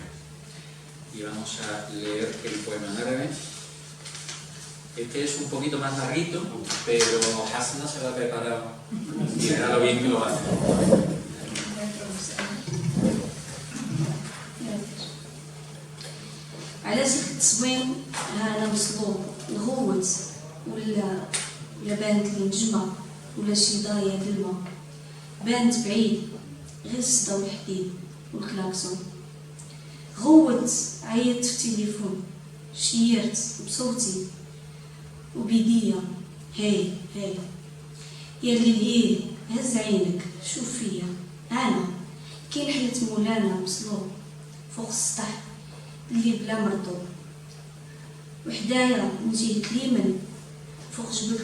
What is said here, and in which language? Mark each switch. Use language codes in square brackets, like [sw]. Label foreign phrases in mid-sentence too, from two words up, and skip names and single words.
[es] Y vamos a leer el poema en árabe. Este es un poquito más larguito, pero Hasna se lo ha preparado y verá lo bien que lo hace. [ar] علاش التصوين هذا مصلوب نغوت ولا بانت لي نجمة ولا شي ضايع د الماء، بانت بعيد غير الصدا والحديد والكلاكسون. غوت عيطت في التليفون، شيرت بصوتي وبيديا هاي هاي يا ليلي هز عينك شوف فيا انا كاين حلة مولانا مصلوب فوق السطح اللي بلا مرطوب، وحدايا من جهة اليمن فوق جبل